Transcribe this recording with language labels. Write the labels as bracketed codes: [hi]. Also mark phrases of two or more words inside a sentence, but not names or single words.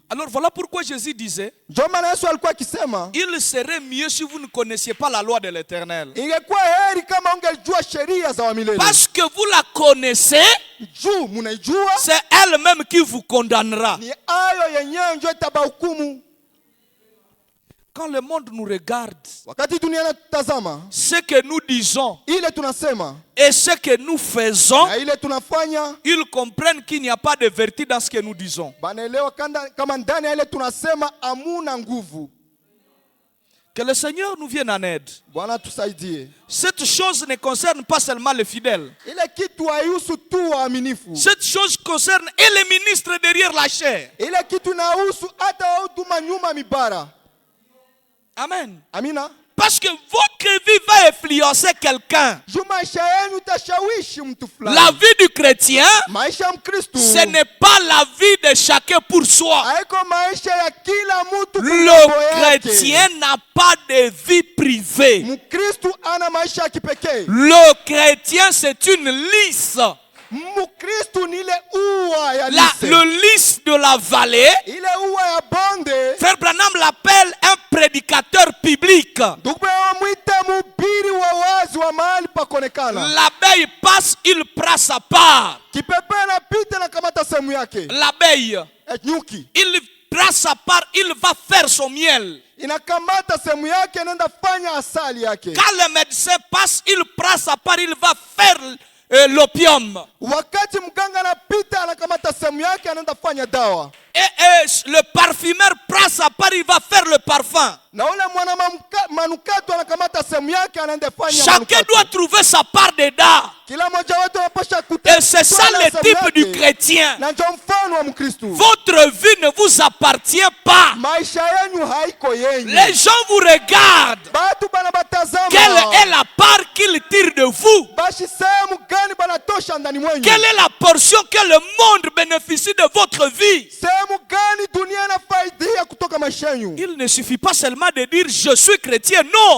[fr] Alors voilà pourquoi Jésus disait, [sw] Ndio maana Yesu alikuwa akisema [fr] il serait mieux si vous ne connaissiez pas la loi de l'Éternel. [sw] ingekuwa heri kama ungelijua sheria za wa milele. [fr] Parce que vous la connaissez, [sw] Juu munaijua, [fr] c'est elle-même qui vous condamnera. [sw] ni ayo yenyewe ndio itabahukumu. [fr] Quand le monde nous regarde, [sw] Wakati dunia inatutazama, [fr] ce que nous disons [sw] ile tunasema [fr] et ce que nous faisons, [sw] na ile tunafanya, [fr] ils comprennent qu'il n'y a pas de vertu dans ce que nous disons. [sw] banaelewa kama ndani ya ile tunasema amuna nguvu. [fr] Que le Seigneur nous vienne en aide. [sw] Bwana tusaidie. [fr] Cette chose ne concerne pas seulement les fidèles. [sw] Ile kitu haihusu tu waaminifu. [fr] Cette chose concerne et les ministres derrière la chair. [sw] Ile kitu inahusu hata wahuduma nyuma mibara. [fr] Amen. [sw] Amina. [fr] Parce que votre vie va influencer quelqu'un. [sw] Juu maisha yenu itashawishi mtu fulani. [fr] La vie du chrétien, [sw] Maisha ya Mkristo [fr] ce n'est pas la vie de chacun pour soi. [sw] haiko maisha ya kila mtu kwa [fr] Le [sw] mambo yake. [fr] chrétien n'a pas de vie privée. [sw] Mkristo ana maisha ya kipekee. [fr] Le chrétien, c'est une lys. [sw] Mkristo ni ile ua ya [fr] Le lise. lys de la vallée, [sw] Ile ua ya bonde. [fr] Frère Branham l'appelle un prédicateur public. [sw] Ndugu wamwite mhubiri wa wazi wa mahali pa kuonekana. [fr] L'abeille passe, il prend sa part. [sw] Kipepe anapita na kamata sehemu yake. [fr] L'abeille, [sw] Nyuki [fr] il prend sa part, il va faire son miel. [sw] inakamata sehemu yake, inaenda fanya asali yake. [fr] Quand le médecin passe, il prend sa part, il va faire l'opium. [sw] Wakati mganga anapita, anakamata sehemu yake, anaenda fanya dawa. [fr] Et le parfumeur prend sa part, il va faire le parfum. [sw] Na ule mwana manukato anakamata sehemu yake, anaenda fanya [fr] Chacun [sw] manukato. [fr] doit trouver sa part dedans. [sw] Kila mmoja wetu anapaswa [fr] Et c'est ça le type du chrétien. [sw] Na ndio mfano wa Mkristo. [fr] Votre vie ne vous appartient pas. [sw] Maisha yenu haiko yenyu. [fr] Les gens vous regardent. [sw] Batu banabatazama. [fr] Quelle est la part qu'ils tirent de vous? [sw] Bashi sehemu gani banatosha ndani mwenyu? [fr] Quelle est la portion que le monde bénéficie de votre vie? [sw] Sehemu sehemu gani dunia inafaidia kutoka maisha yenu? [fr] Il ne suffit pas seulement de dire je suis chrétien, non.